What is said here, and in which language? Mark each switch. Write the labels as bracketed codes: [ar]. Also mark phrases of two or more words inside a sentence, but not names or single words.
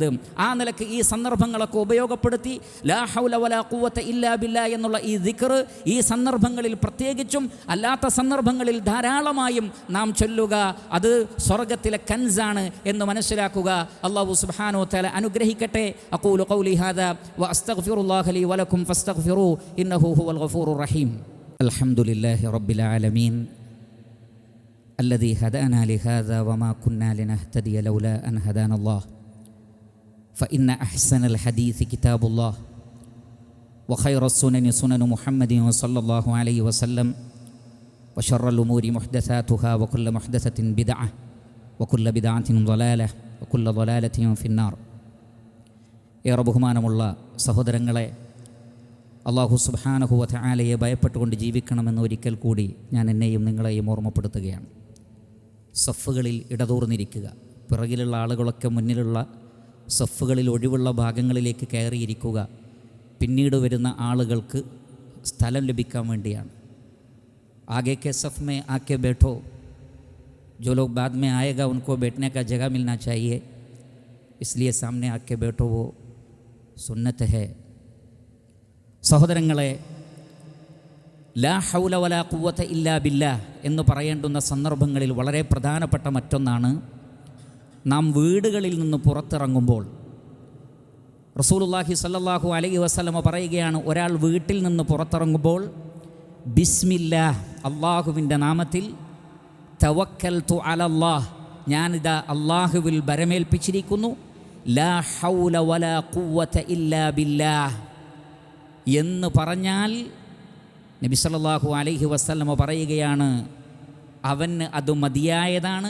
[ml] ആ നിലക്ക് ഈ സന്ദർഭങ്ങളൊക്കെ ഉപയോഗപ്പെടുത്തി [ar] لا حول ولا قوة إلا بالله [ml] എന്നുള്ള ഈ ദിക്ർ ഈ സന്ദർഭങ്ങളിൽ പ്രത്യേകിച്ചും അല്ലാത്ത സന്ദർഭങ്ങളിൽ ധാരാളമായും നാം ചൊല്ലുക. അത് സ്വർഗ്ഗത്തിലെ കൻസാണ് എന്ന് മനസ്സിലാക്കുക. [ar] الله سبحانه وتعالى അനുഗ്രഹിക്കട്ടെ. أقول قولي هذا وأستغفر الله لي ولكم فاستغفروا إنه هو الغفور الرحيم. الحمد لله رب العالمين الذي هدانا لهذا وما كنا لنهتدي لولا أن هدانا الله فإن أحسن الحديث كتاب الله وخير السنن سنن محمد صلى الله عليه وسلم وشر الأمور محدثاتها وكل محدثة بدعة وكل بدعة ضلالة وكل ضلالة في النار. [ml] ഏറെ ബഹുമാനമുള്ള സഹോദരങ്ങളെ, [ar] الله سبحانه وتعالى [ml] ഭയപ്പെട്ടുകൊണ്ട് ജീവിക്കണമെന്ന് ഒരിക്കൽ കൂടി ഞാൻ എന്നെയും നിങ്ങളെയും ഓർമ്മപ്പെടുത്തുകയാണ്. സഫുകളിൽ ഇടതൂർന്നിരിക്കുക. പിറകിലുള്ള ആളുകളൊക്കെ മുന്നിലുള്ള സഫുകളിൽ ഒഴിവുള്ള ഭാഗങ്ങളിലേക്ക് കയറിയിരിക്കുക. പിന്നീട് വരുന്ന ആളുകൾക്ക് സ്ഥലം ലഭിക്കാൻ വേണ്ടിയാണ്. [hi] ആगे के सफ़ में आके बैठो, जो लोग बाद में आएगा उनको बैठने का जगह मिलना चाहिए, इसलिए सामने आके बैठो, वो सुन्नत है. [ml] സഹോദരങ്ങളെ, [ar] لا حول ولا قوة إلا بالله [ml] എന്ന് പറയേണ്ടുന്ന സന്ദർഭങ്ങളിൽ വളരെ പ്രധാനപ്പെട്ട മറ്റൊന്നാണ് നാം വീടുകളിൽ നിന്ന് പുറത്തിറങ്ങുമ്പോൾ. [ar] رسول الله صلى الله عليه وسلم [ml] പറയുകയാണ്, ഒരാൾ വീട്ടിൽ നിന്ന് പുറത്തിറങ്ങുമ്പോൾ ബിസ്മില്ലാഹ്, അള്ളാഹുവിൻ്റെ നാമത്തിൽ, [ar] توكلت على الله, [ml] ഞാനിതാ അള്ളാഹുവിൽ ബരമേൽപ്പിച്ചിരിക്കുന്നു, [ar] لا حول ولا قوة إلا بالله [ml] എന്ന് പറഞ്ഞാൽ നബി [ar] صلى الله عليه وسلم [ml] പറയുകയാണ്, അവന് അത് മതിയായതാണ്.